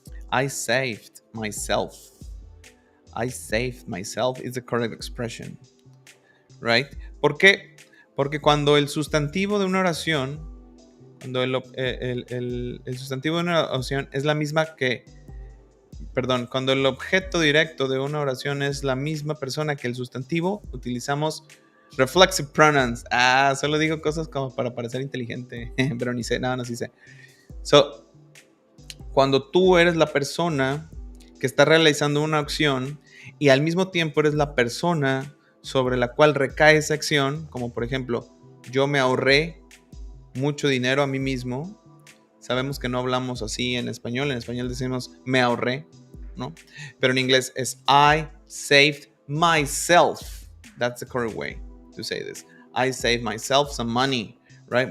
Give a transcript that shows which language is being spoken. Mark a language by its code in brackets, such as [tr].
[en] I saved myself. I saved myself is the correct expression. Right? [es] ¿Por qué? Porque cuando el sustantivo de una oración, cuando el sustantivo de una oración es la misma que, perdón, cuando el objeto directo de una oración es la misma persona que el sustantivo, utilizamos reflexive pronouns. Solo digo cosas como para parecer inteligente, pero ni sé, no sí sé. So, cuando tú eres la persona que está realizando una acción y al mismo tiempo eres la persona sobre la cual recae esa acción, como por ejemplo, yo me ahorré mucho dinero a mí mismo. Sabemos que no hablamos así en español decimos me ahorré, ¿no? Pero en inglés es [en] I saved myself. That's the correct way to say this. I saved myself some money, right?